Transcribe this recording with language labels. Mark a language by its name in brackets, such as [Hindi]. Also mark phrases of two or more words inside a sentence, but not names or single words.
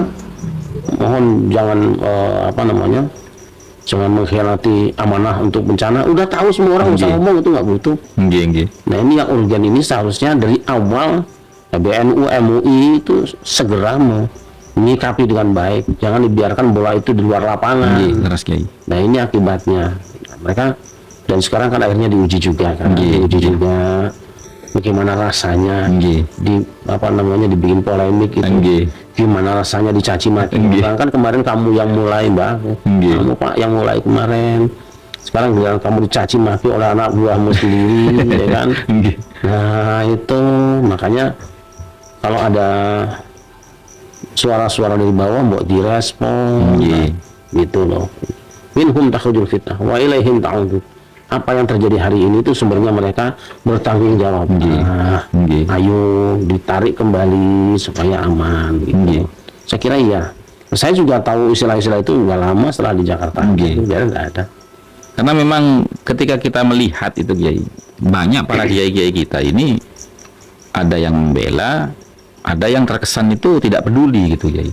[Indonesian] Mohon jangan jangan mengkhianati amanah untuk bencana. Udah tahu semua orang, usah Nggih. ngomong, itu nggak butuh. [Javanese] Nggih, nggih. [Indonesian] Nah ini yang urgen ini seharusnya dari awal PBNU, MUI itu segera menyikapi dengan baik. Jangan dibiarkan bola itu di luar lapangan. [Javanese] Nggih, leres Kiai. [Indonesian] Nah ini akibatnya mereka, dan sekarang kan akhirnya diuji juga kan, Nggih, diuji nggih. juga bagaimana rasanya Nggih. dibikin polemik itu, Nggih. gimana rasanya dicaci maki. Nggih. Kan kemarin kamu yang mulai, Mbak, Nggih. kamu Pak yang mulai kemarin. Sekarang bilang kamu dicaci maki oleh anak buahmu sendiri, ya kan? Nggih. Nah itu makanya kalau ada suara-suara dari bawah buat direspon, Nggih. gitu loh. [Arabic] منهم تخرج الفتنة وإليهم تعود. [Indonesian] Apa yang terjadi hari ini itu sebenarnya mereka bertanggung jawab. Nggih. Nah, Nggih. ayo ditarik kembali supaya aman, gitu. Nggih. Saya kira iya. Saya juga tahu istilah-istilah itu udah lama setelah di Jakarta. Nggih. Itu biar nggak ada. Karena memang ketika kita melihat itu Kiai, banyak para kiai-kiai kita ini ada yang membela, ada yang terkesan itu tidak peduli gitu Kiai.